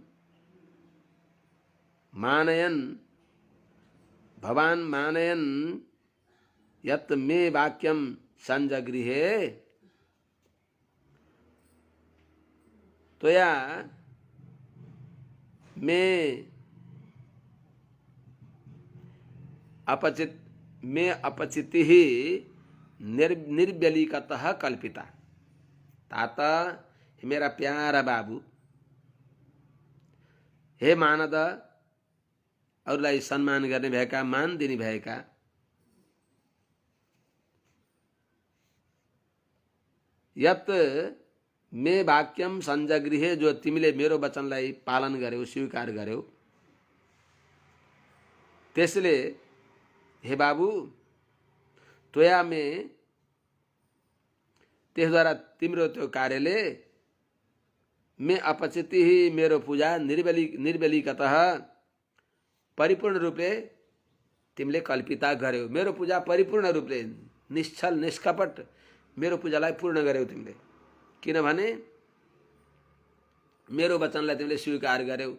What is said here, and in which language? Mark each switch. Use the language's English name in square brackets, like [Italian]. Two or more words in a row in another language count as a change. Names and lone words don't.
[Sanskrit] मानयन् भवान् मानयन् यत् मे वाक्यं संजगृहे त्वया मे अपचितिः निर्व्यलीकतः कल्पिता। [Nepali] तात हे मेरा प्यारा बाबू, हे मानद अरूलाई सम्मान गर्ने भएका, मान दिने भएका, [Sanskrit] यत मे वाक्यम संजगृहे [Nepali] जो तिमीले मेरो वचनलाई पालन गर्यौ, स्वीकार गर्यौ, त्यसले हे बाबू [Sanskrit] त्वया मे [Nepali] त्यसद्वारा तिम्रो त्यो कार्यले [Sanskrit] मे अपचिति [Nepali] मेरो पूजा निर्व्यलीकतः परिपूर्ण रूपले तिमीले कल्पिता गर्यौ। मेरो पूजा परिपूर्ण रूपले निश्चल निष्कपट मेरो पूजालाई पूर्ण गर्यौ तिमीले, किनभने मेरो वचनलाई तिमीले स्वीकार गर्यौ।